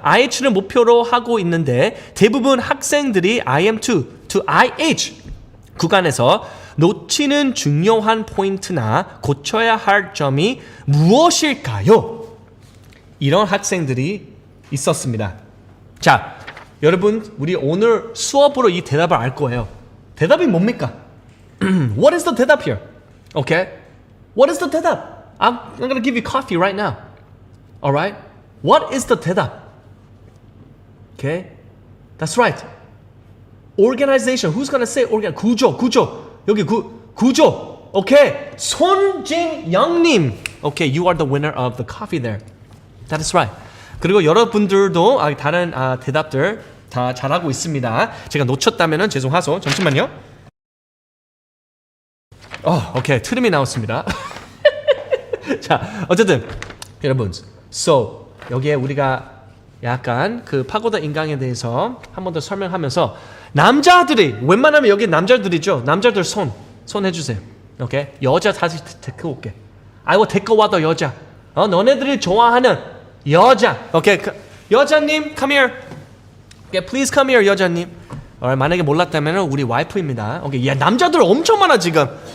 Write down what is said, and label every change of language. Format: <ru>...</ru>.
<ko>IH를 목표로 하고 있는데 대부분 학생들이 IM2 to IH 구간에서 놓치는 중요한 포인트나 고쳐야 할 점이 무엇일까요? 이런 학생들이 있었습니다. 자, 여러분 우리 오늘 수업으로 이 대답을 알 거예요. 대답이 뭡니까?</ko> <en>What is the 대답 here? Okay? What is the 대답? I'm gonna give you coffee right now. Alright? What is the 대답? Okay, that's right. Organization. Who's gonna say 구조.</en> <ko>여기 구조. Okay, 손진영님.</ko> <en>Okay, you are the winner of the coffee there. That is right.</en> <ko>그리고 여러분들도 다른 대답들 다 잘하고 있습니다. 제가 놓쳤다면은 죄송하소. 잠시만요. 오케이, 트림이 나왔습니다. 자, 어쨌든 여러분, so 여기에 우리가 약간 그 파고다 인강에 대해서 한 번 더 설명하면서, 남자들이 웬만하면 여기 남자들이죠. 남자들 손 해주세요. 오케이, 여자 다시 데리고 올게. 아이고 데리고 와도 여자. 너네들이 좋아하는 여자. 오케이,</ko> <en>여자님, come here. Okay, please come here, 여자님.</en> <ko>Alright, 만약에 몰랐다면 우리 와이프입니다. 오케이, 야 남자들 엄청 많아 지금.</ko>